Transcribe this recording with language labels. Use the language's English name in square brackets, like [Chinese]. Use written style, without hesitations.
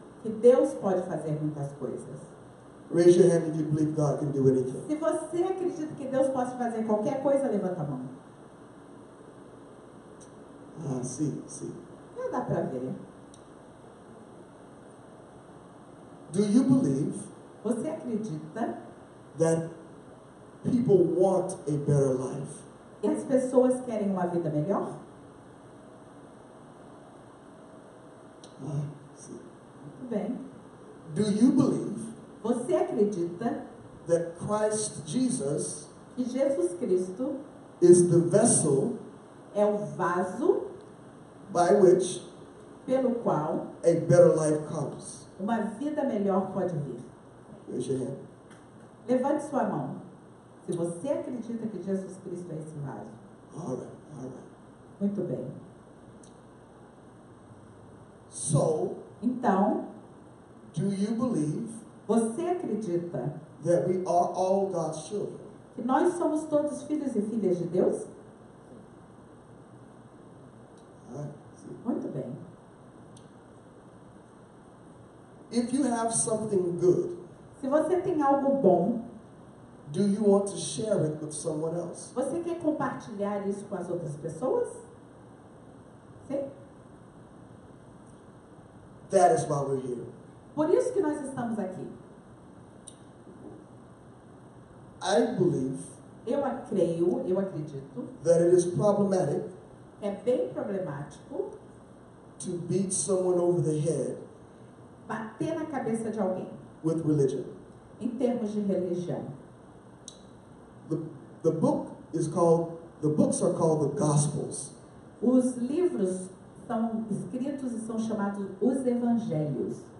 [Portuguese] que Deus pode fazer muitas coisas. [English] Raise your hand if you believe God can do anything. [Portuguese] Se você acredita que Deus pode fazer qualquer coisa, levanta a mão. [English] See. [Portuguese] Já dá para ver. [English] Do you believe [Portuguese] Você acredita [English] that people want a better life? [Portuguese] que as pessoas querem uma vida melhor? [English] See. [Portuguese] Muito bem. [English] Do you believe [Portuguese] Você acredita [English] that Christ Jesus [Portuguese] que Jesus Cristo [English] is the vessel [Portuguese] é o vaso [English] by which [Portuguese] pelo qual [English] a better life comes? [Portuguese] uma vida melhor pode vir? [English] Raise your hand. [Portuguese] Levante sua mão. Se você acredita que Jesus Cristo é esse vaso. [English] All right. [Portuguese] Muito bem. [English] So, [Portuguese] Então, [English] do you believe [Portuguese] você acredita [English] that we are all God's children? [Portuguese] que nós somos todos filhos e filhas de Deus? [English] All right. See. [Portuguese] Muito bem. [English] If you have something good, [Portuguese] Se você tem algo bom, [English] do you want to share it with someone else? [Portuguese] você quer compartilhar isso com as outras pessoas? Sim? [English] That is why we're here. [Portuguese] Por isso que nós estamos aqui. [English] I believe [Portuguese] Eu acredito, [English] that it is problematic [Portuguese] é bem problemático [English] to beat someone over the head [Portuguese] bater na cabeça de alguém, [English] with religion. [Portuguese] em termos de religião. [English] The books are called the Gospels. [Portuguese] Os livros são escritos e são chamados os evangelhos.